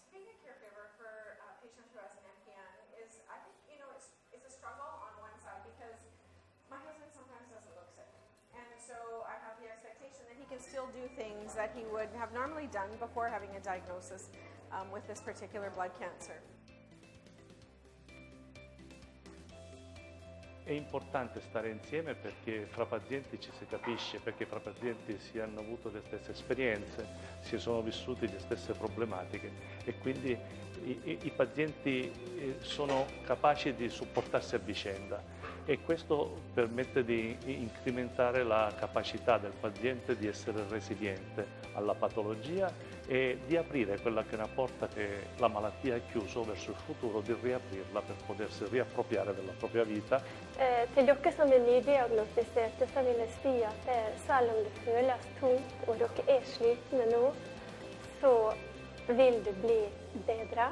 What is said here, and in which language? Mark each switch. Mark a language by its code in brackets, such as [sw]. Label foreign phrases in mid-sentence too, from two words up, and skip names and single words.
[en] Being a caregiver for a patient who has an MPN is, I think, it's a struggle on one side because my husband sometimes doesn't look sick. And so I have the expectation that he can still do things that he would have normally done before having a diagnosis with this particular blood cancer. [it] È importante stare insieme perché fra pazienti ci si capisce, perché fra pazienti si hanno avuto le stesse esperienze, si sono vissuti le stesse problematiche e quindi i pazienti sono capaci di supportarsi a vicenda e questo permette di incrementare la capacità del paziente di essere resiliente alla patologia e di aprire quella che è una porta che la malattia ha chiuso verso il futuro, di riaprirla per potersi riappropriare della propria vita. [no] Til dere som er nydiagnostiserte, så vil jeg si at selv om det føles tungt og dere er slitne nå, så vil det bli bedre.